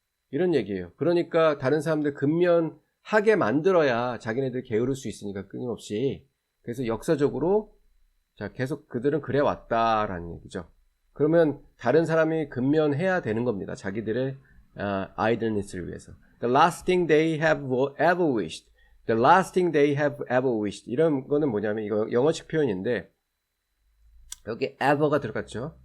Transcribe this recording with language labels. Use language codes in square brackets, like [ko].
[ko] 이런 얘기예요. 그러니까 다른 사람들 근면하게 만들어야 자기네들 게으를 수 있으니까 끊임없이. 그래서 역사적으로 자, 계속 그들은 그래 왔다라는 얘기죠. 그러면 다른 사람이 근면해야 되는 겁니다. 자기들의 idleness를 위해서. [en] The last thing they have ever wished. The last thing they have ever wished. [ko] 이런 거는 뭐냐면 이거 영어식 표현인데 여기 ever가 들어갔죠.